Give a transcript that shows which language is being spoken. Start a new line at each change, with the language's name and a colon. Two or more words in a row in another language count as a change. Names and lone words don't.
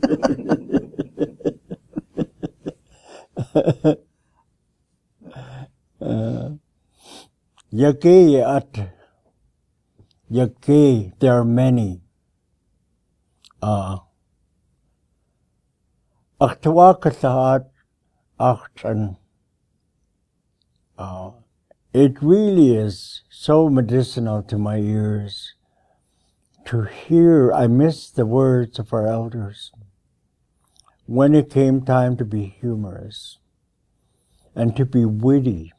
English: Yake, there are many. ʻatángi ʻatángi. It really is so medicinal to my ears to hear. I miss the words of our elders when it came time to be humorous and to be witty.